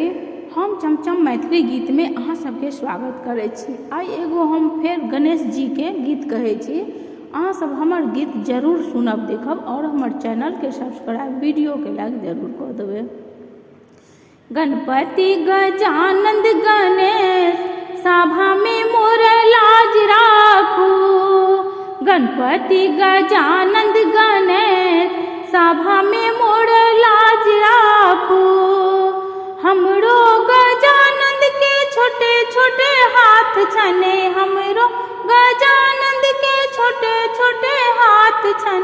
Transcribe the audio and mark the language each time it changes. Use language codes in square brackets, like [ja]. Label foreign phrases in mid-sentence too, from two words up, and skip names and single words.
[mai] हम चमचम मैथिली गीत में अहाँ सबके स्वागत करै छी। आई एगो हम फेर गणेश जी के गीत कहै छी। अहाँ सब हमर गीत जरूर सुनब, देखब और हमर चैनल के सब्सक्राइब, वीडियो के लाइक जरूर कर देबै। गणपति गजानन गणेश सभा में मोर लाज राखू। गणपति गजानन गणेश सभा में मोर लाज राखू। हमरो गजानंद के छोटे छोटे हाथ छने, हमरो गजानंद के छोटे छोटे हाथ छन।